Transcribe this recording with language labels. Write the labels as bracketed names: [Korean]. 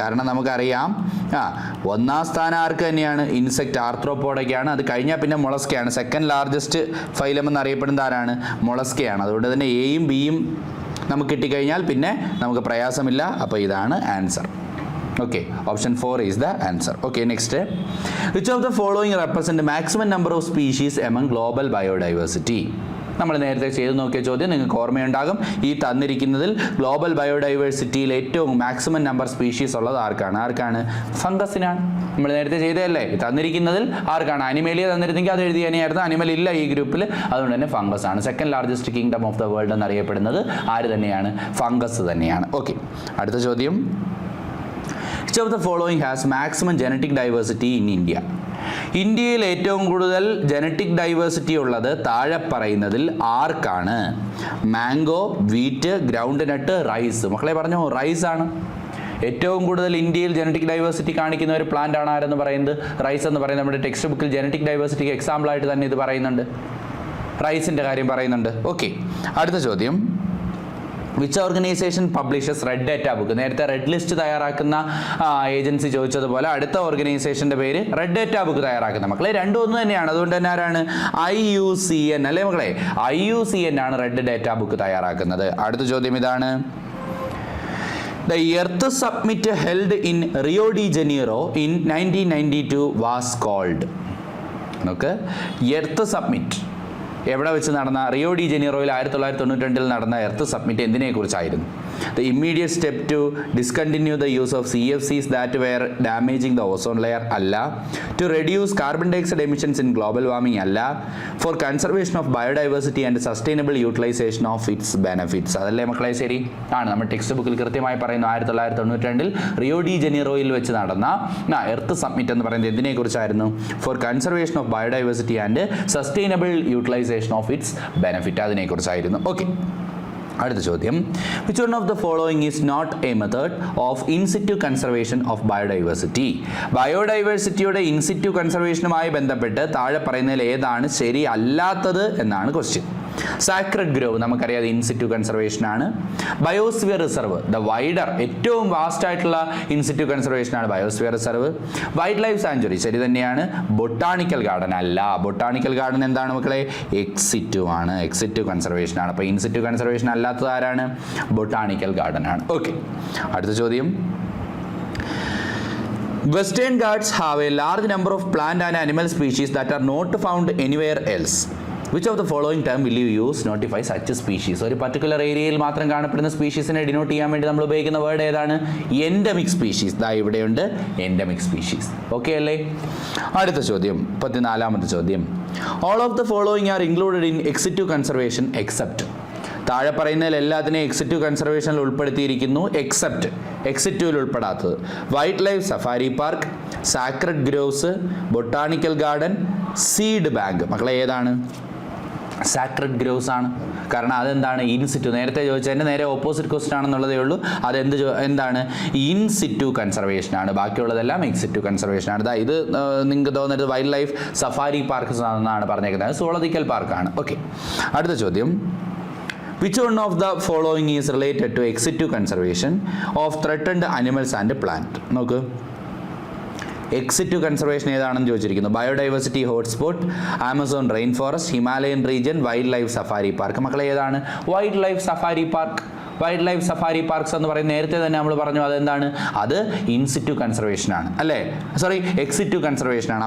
[Malayalam] കാരണം നമുക്കറിയാം ഒന്നാം സ്ഥാനം ആർക്ക് തന്നെയാണ്? ഇൻസെക്റ്റ് ആർത്രോപോഡയ്ക്കാണ്. അത് കഴിഞ്ഞാൽ പിന്നെ മൊളസ്കയാണ്. സെക്കൻഡ് ലാർജസ്റ്റ് ഫൈലം എന്നറിയപ്പെടുന്നത് ആരാണ്? മൊളസ്കയാണ്. അതുകൊണ്ട് തന്നെ എയും ബിയും നമുക്ക് കിട്ടിക്കഴിഞ്ഞാൽ പിന്നെ നമുക്ക് പ്രയാസമില്ല. അപ്പോൾ ഇതാണ് answer. [English] Okay, option 4 is the answer. Okay, next. Which of the following represent maximum number of species among global biodiversity? [Malayalam] നമ്മൾ നേരത്തെ ചെയ്ത് നോക്കിയ ചോദ്യം നിങ്ങൾക്ക് ഓർമ്മയുണ്ടാകും. ഈ തന്നിരിക്കുന്നതിൽ ഗ്ലോബൽ ബയോഡൈവേഴ്സിറ്റിയിൽ ഏറ്റവും മാക്സിമം നമ്പർ സ്പീഷീസ് ഉള്ളത് ആർക്കാണ്? ഫംഗസിനാണ്. നമ്മൾ നേരത്തെ ചെയ്തതല്ലേ? തന്നിരിക്കുന്നതിൽ ആർക്കാണ്? അനിമേലിയ തന്നിരുന്നെങ്കിൽ അത് എഴുതിയായിരുന്നു. അനിമൽ ഇല്ല ഈ ഗ്രൂപ്പിൽ, അതുകൊണ്ട് തന്നെ ഫംഗസ് ആണ്. Second largest kingdom of the world എന്നറിയപ്പെടുന്നത് ആര് തന്നെയാണ്? ഫംഗസ് തന്നെയാണ്. ഓക്കെ, അടുത്ത ചോദ്യം. [English] Which of the following has maximum genetic diversity in India? [Malayalam] ഇന്ത്യയിൽ ഏറ്റവും കൂടുതൽ ജനറ്റിക് ഡൈവേഴ്സിറ്റി ഉള്ളത് താഴെ പറയുന്നതിൽ ആർക്കാണ്? മാംഗോ, വീറ്റ്, ഗ്രൗണ്ട് നട്ട്, റൈസ്. മക്കളെ പറഞ്ഞു, റൈസ് ആണ്. ഏറ്റവും കൂടുതൽ ഇന്ത്യയിൽ ജനറ്റിക് ഡൈവേഴ്സിറ്റി കാണിക്കുന്ന ഒരു പ്ലാന്റ് ആണ് ആരെന്ന് പറയുന്നത്? റൈസ് എന്ന് പറയുന്നത്. നമ്മുടെ ടെക്സ്റ്റ് ബുക്കിൽ ജനറ്റിക് ഡൈവേഴ്സിറ്റിക്ക് എക്സാമ്പിൾ ആയിട്ട് തന്നെ ഇത് പറയുന്നുണ്ട്, റൈസിൻ്റെ കാര്യം പറയുന്നുണ്ട്. ഓക്കെ, അടുത്ത ചോദ്യം. [English] Which organisation publishes red data book? [Malayalam] നേരത്തെ റെഡ് ലിസ്റ്റ് തയ്യാറാക്കുന്ന ഏജൻസി ചോദിച്ചതുപോലെ അടുത്ത ഓർഗനൈസേഷൻ്റെ പേര് റെഡ് ഡേറ്റ ബുക്ക് തയ്യാറാക്കുന്ന. മക്കളെ രണ്ടും ഒന്ന് തന്നെയാണ്, അതുകൊണ്ട് തന്നെ ആരാണ്? IUCN അല്ലേ മക്കളെ? IUCN ആണ് റെഡ് ഡേറ്റ ബുക്ക് തയ്യാറാക്കുന്നത്. അടുത്ത ചോദ്യം ഇതാണ്. [English] The Earth Summit held in Rio de Janeiro in 1992 was called. [Malayalam] നോക്ക്, എർത്ത് സബ്മിറ്റ് എവിടെ വെച്ച് നടന്ന? റിയോ ഡി ജനീറോയിൽ 1992 നടന്ന earth submit എന്തിനെക്കുറിച്ചായിരുന്നു? [English] The immediate step to discontinue the use of CFCs that were damaging the ozone layer [Malayalam] അല്ല. [English] To reduce carbon dioxide emissions in global warming [Malayalam] അല്ല. [English] For conservation of biodiversity and sustainable utilization of its benefits. [Malayalam] അതല്ലേ മക്കളെ? ശരി ആണ്. നമ്മുടെ text ബുക്കിൽ കൃത്യമായി പറയുന്നു 1992 റിയോ ഡി ജനീറോയിൽ വെച്ച് നടന്ന എർത്ത് സബ്മിറ്റ് എന്ന് പറയുന്നത് എന്തിനെക്കുറിച്ചായിരുന്നു? [English] for conservation of biodiversity and sustainable utilisation of its benefit, [Malayalam] അതിനെക്കുറിച്ചായിരുന്നു. Okay, അടുത്ത ചോദ്യം. [English] Which one of the following is not a method of in situ conservation of biodiversity? [Malayalam] ബയോഡൈവേഴ്സിറ്റിയുടെ in situ കൺസർവേഷനുമായി ബന്ധപ്പെട്ട് താഴെ പറയുന്നതിൽ ഏതാണ് ശരി അല്ലാത്തത് എന്നാണ് ക്വസ്റ്റ്യൻ. സാക്രഡ് ഗ്രോവ് നമുക്കറിയാം, ഇൻസിറ്റു കൺസർവേഷൻ ആണ്. ബയോസ്ഫിയർ റിസർവ്, ദ വൈഡർ ഏറ്റവും വാസ്റ്റ് ആയിട്ടുള്ള ഇൻസിറ്റു കൺസർവേഷൻ ആണ് biosphere reserve. Wild life sanctuary ശരി തന്നെയാണ്. ബൊട്ടാണിക്കൽ ഗാർഡൻ അല്ല. ബൊട്ടാണിക്കൽ ഗാർഡൻ എന്താണ് മക്കളെ? എക്സിറ്റു ആണ്, എക്സിറ്റു കൺസർവേഷൻ ആണ്. അപ്പോൾ ഇൻസിറ്റു കൺസർവേഷൻ അല്ലാത്തത് ആരാണ്? ബൊട്ടാണിക്കൽ ഗാർഡൻ ആണ്. ഓക്കെ, അടുത്ത ചോദ്യം. [English] Western Ghats have a large number of plant and animal species that are not found anywhere else. Which of the following term will you use notify such species? [Malayalam] ഒരു particular ഏരിയയിൽ മാത്രം കാണപ്പെടുന്ന സ്പീഷീസിനെ denote ചെയ്യാൻ വേണ്ടി നമ്മൾ ഉപയോഗിക്കുന്ന വേർഡ് ഏതാണ്? Endemic species. ദാ ഇവിടെയുണ്ട് എൻഡമിക് സ്പീഷീസ്. ഓക്കെ അല്ലേ? അടുത്ത ചോദ്യം, 14ാമത്തെ ചോദ്യം. [English] All of the following are included in ex-situ conservation except. [Malayalam] താഴെ പറയുന്നതിൽ എല്ലാത്തിനെയും എക്സിറ്റു കൺസർവേഷനിൽ ഉൾപ്പെടുത്തിയിരിക്കുന്നു except എക്സിറ്റുവിൽ ഉൾപ്പെടാത്തത്. Wild life safari park, sacred Groves, botanical garden, seed bank. മക്കളെ ഏതാണ്? സാക്രഡ് ഗ്രോവ്സ് ആണ്. കാരണം അതെന്താണ്? ഇൻസിറ്റു. നേരത്തെ ചോദിച്ചതിൻ്റെ നേരെ ഓപ്പോസിറ്റ് ക്വസ്റ്റ്യൻ ആണെന്നുള്ളതേ ഉള്ളൂ. എന്താണ്? ഇൻസിറ്റു കൺസർവേഷൻ ആണ്. ബാക്കിയുള്ളതെല്ലാം എക്സിറ്റു കൺസർവേഷൻ ആണ്. ഇത് നിങ്ങൾക്ക് തോന്നുന്നത് വൈൽഡ് ലൈഫ് സഫാരി പാർക്ക് എന്നാണ് പറഞ്ഞേക്കുന്നത്, സുവോളജിക്കൽ പാർക്കാണ്. ഓക്കെ, അടുത്ത ചോദ്യം. [English] Which one of the following is related to ex-situ conservation of threatened animals and plant? [Malayalam] നോക്ക്, എക്സിറ്റു കൺസർവേഷൻ ഏതാണെന്ന് ചോദിച്ചിരിക്കുന്നു. Biodiversity hotspot, Amazon rain forest, Himalayan region, wild life safari park. മക്കളെ ഏതാണ്? Wild life safari park. Wild life safari parks എന്ന് പറയുന്നത് നേരത്തെ തന്നെ നമ്മൾ പറഞ്ഞു, അതെന്താണ്? അത് ഇൻസിറ്റു കൺസർവേഷൻ ആണ് അല്ലേ? സോറി, എക്സിറ്റു കൺസർവേഷൻ ആണ്.